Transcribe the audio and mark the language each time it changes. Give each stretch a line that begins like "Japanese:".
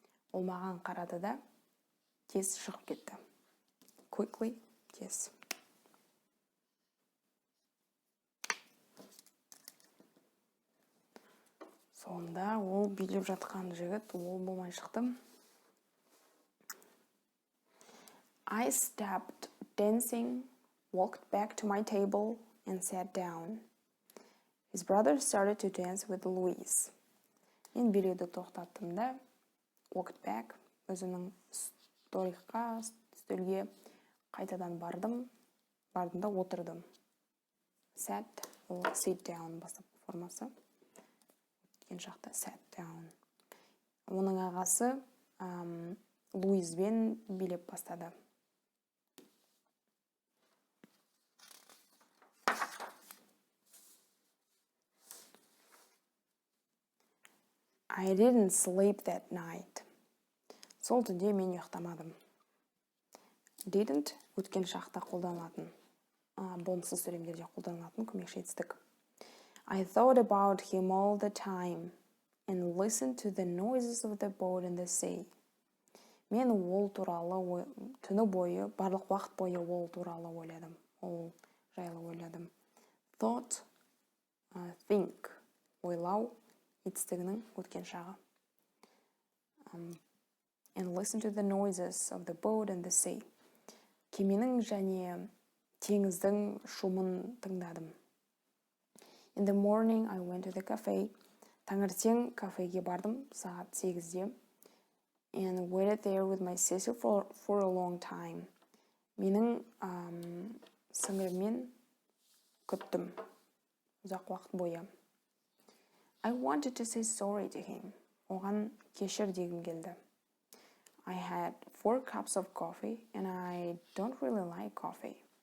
Kazakh: Ол маған қарады да тез шығып кетті. Quickly, тез. Сонда ол билеп жатқан жігіт, ол болмай шықты.
English: I stopped dancing, walked back to my table and sat down. His brother started to dance with Louise.
Kazakh: Мен билеуді тоқтаттым да,
English: walked back,
Kazakh: өзінің стөлге қайтадан бардым да отырдым. Sat, ол
English: sit down
Kazakh: бастапқы формасы. Кен жақта
English: sat down.
Kazakh: Оның ағасы Луизбен билеп бастады.
English: I didn't sleep that night.
Kazakh: Сол түнде мен ұйықтамадым. Didn't өткен шақта қолданылатын. Болымсыз сөйлемдерде қолданылатын көмекші етістік.
English: I thought about him all the time and listened to the noises of the boat in the sea.
Kazakh: Мен ол туралы түні бойы, барлық уақыт бойы ол туралы ойладым. Ол жайлы ойладым. Thought, think, ойлау етістігінің өткен шағы.
English: And listen to the noises of the boat and the sea.
Kazakh: Кеменің және теңіздің шумын тыңдадым.
English: In the morning, I went to the cafe.
Kazakh: Таңертең кафеге бардым сағат 8-де.
English: And waited there with my sister for a long time.
Kazakh: Менің сіңіліммен күттім ұзақ уақыт бойы.
English: I wanted to say sorry to him.
Kazakh: Оған кешір дегім келді.
English: I had 4 cups of coffee and I don't really like coffee.